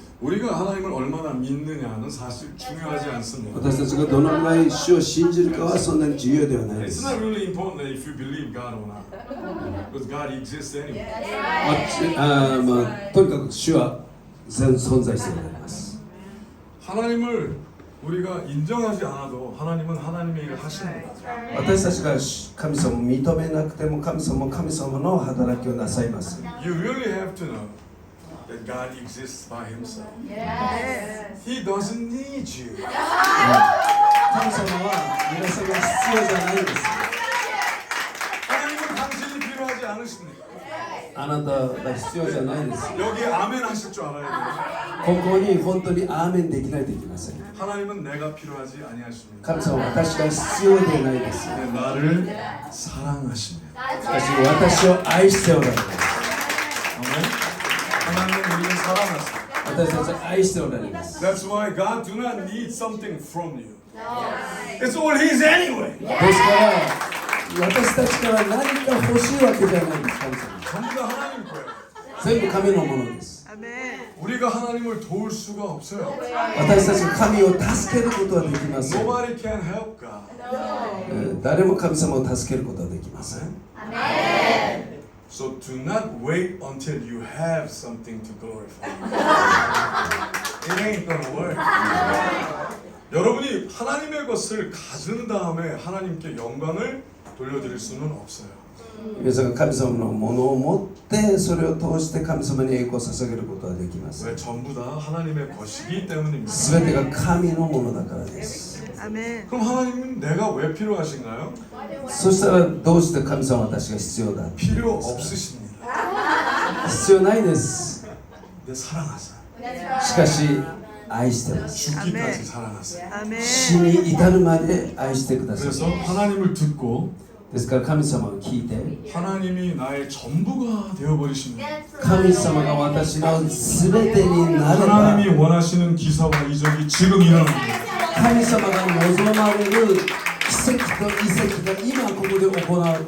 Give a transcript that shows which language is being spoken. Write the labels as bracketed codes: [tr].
[ko] 우리가 하나님을 얼마나 믿느냐는 사실 중요하지 않습니다. [ja] 私たちがどのぐらい主を信じるかはそんなに重要ではないで [en] It's [ja] す。 [en] not really important if you believe God or not, because God exists anyway. [ja] とにかく主は存在しておられます。 [ko] 하나님을 우리가 인정하지 않아도 하나님은 하나님의 일을 하십니다. [ja] 私たちが神様を認めなくても神様は神様の働きをなさいます。 [en] You really have to know that God exists by Himself. He doesn't need you. [ja] 神様は皆さんが必要じゃないです。 [ko] 하나님은 당신이 필요하지 않으십니다. [ja] あなたが必要じゃないです。 [ko] 여기 아멘 하실 줄 알아야 돼요. [ja] ここに本当にアーメンできないといけません。 [ko] 하나님은 내가 필요하지 아니하십니다. [ja] 神様は私が必要でないです。 [ko] 나를 사랑하십니다. [ja] しかし私を愛しておられます。 [ko] 아멘. 하나님은 우리를 사랑하십니다. [ja] 私たちを愛しておられます。 [en] That's why God do not need something from you. It's all His anyway. [ja] ですから私たちから何か欲しいわけじゃないんです。神様 [ko] 전부 다 하나님 거예요. [ja] 全部神のものです。 [ko] 우리가 하나님을 도울 수가 없어요. [ja] 私たちが神を助けることはできません。 [en] Nobody can help God. [ja] 誰も神様を助けることはできません。 [en] So do not wait until you have something to glorify. It ain't gonna work. [ko] 여러분이 하나님의 것을 가진 다음에 하나님께 영광을 돌려드릴 수는 없어요. [ja] 皆さんが神様のものを持ってそれを通して神様に栄光を捧げることはできます。 [ko] 왜 전부 다 하나님의 것이기 때문입니다. [ja] すべてが神のものだからです。 [ko] 그럼 하나님은 내가 왜 필요하신가요? [ja] そしたらどうして神様は私が必要だ？ [ko] 필요 없으십니다. [ja] 必要ないです。 [ko] 근데 사랑하세요. [ja] しかし愛してます。 [ko] 죽기까지 사랑하세요. [ja] 死に至るまで愛してください。 [ko] 그래서 하나님을 듣고 [ja] ですから神様を聞いて [ko] 하나님이 나의 전부가 되어버리십니다. [ja] 神様が私のすべてになれば [ko] 하나님이 원하시는 기사와 이적이 지금 일어납니다. [ja] 神様が望まれる奇跡と遺跡が今ここで行われる。